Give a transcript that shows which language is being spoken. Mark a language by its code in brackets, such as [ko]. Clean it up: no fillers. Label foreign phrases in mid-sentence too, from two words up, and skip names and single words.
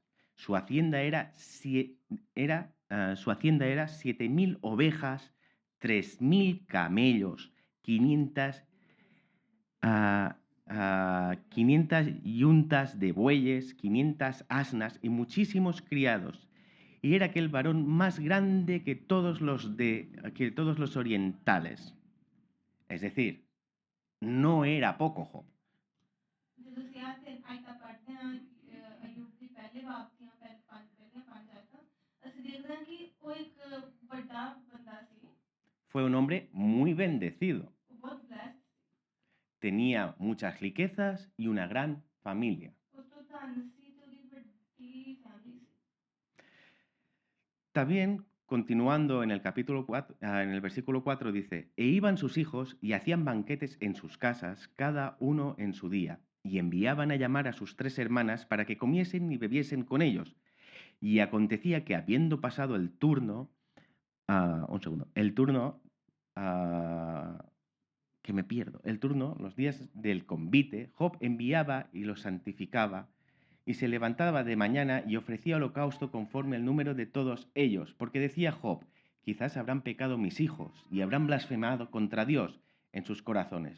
[es] Su hacienda era 7.000 ovejas, 3.000 camellos, 500 yuntas de bueyes, 500 asnas y muchísimos criados. Y era aquel varón más grande que todos los orientales. Es decir, no era poco Job. [pa] ਜਦੋਂ ਅਸੀਂ ਆਇਤਾਂ ਪੜ੍ਹਦੇ ਹਾਂ ਅਯੂਬ ਦੀ ਪਹਿਲੇ ਬਾਬ ਦੀਆਂ ਪੰਜ ਆਇਤਾਂ ਅਸੀਂ ਦੇਖਦੇ ਹਾਂ ਕਿ ਉਹ ਇੱਕ ਵੱਡਾ ਬੰਦਾ ਸੀ। [es] Fue un hombre muy bendecido. [pa] ਉਹ ਬਹੁਤ ਬਲੈਸਡ ਸੀ। [es] Tenía muchas riquezas y una gran familia. [pa] ਉਸ ਤੋਂ ਧਨ ਸੀ ਤੇ ਉਹਦੀ ਵੱਡੀ ਫੈਮਿਲੀ ਸੀ। [es] También, continuando en el capítulo 4, en el versículo 4 dice: E iban sus hijos y hacían banquetes en sus casas, cada uno en su día, y enviaban a llamar a sus 3 hermanas para que comiesen y bebiesen con ellos. Y acontecía que habiendo pasado el turno, los días del convite, Job enviaba y los santificaba, y se levantaba de mañana y ofrecía holocausto conforme al número de todos ellos, porque decía Job: quizás habrán pecado mis hijos y habrán blasfemado contra Dios en sus corazones.